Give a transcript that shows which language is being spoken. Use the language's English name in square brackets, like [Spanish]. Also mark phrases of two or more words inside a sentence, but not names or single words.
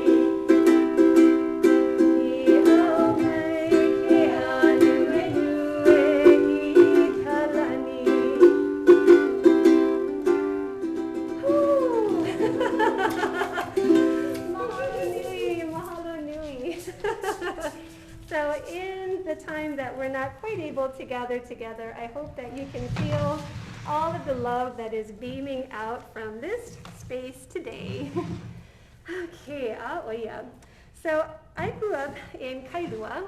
[Hawaiian] Iho mai ke anuenue I kalani. Mahalo nui, mahalo nui. [English] So in the time that we're not quite able to gather together, I hope that you can feel all of the love that is beaming out from this space today. Okay, yeah. So I grew up in Kailua.